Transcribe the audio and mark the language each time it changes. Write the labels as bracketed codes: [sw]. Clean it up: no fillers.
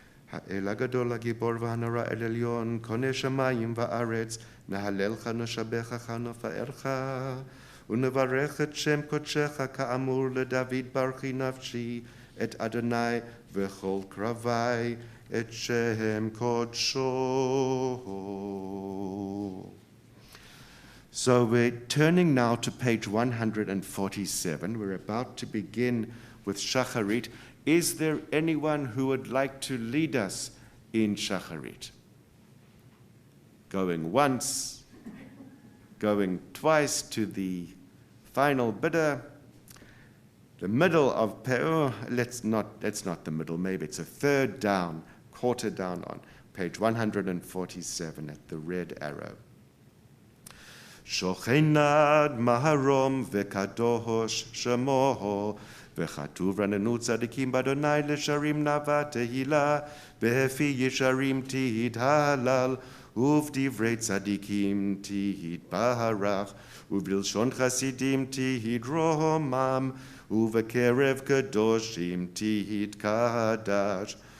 [he] האל הגדול, הגיבור והנורא, אל עליון, קונה שמים וארץ, נהללך, נשבחך, נפארך, ונברך את שם קודשך, כאמור לדוד ברכי נפשי, את אדוני וכל קרבי, את שם קודשו. [en] So we're turning now to page 147. We're about to begin with Shacharit. Is there anyone who would like to lead us in Shacharit? Going once, going twice to the final bidder. The middle of that's not the middle, maybe it's a third down, quarter down on page 147 at the red arrow. [he] שוכנד מהרום וקדוש שמו, וכתוב רננו צדיקים באדוני לשרים נאווה תהילה, בפי ישרים תהלל, ובדברי צדיקים תתברך, ובלשון חסידים תתרומם, ובקרב קדושים תתקדש,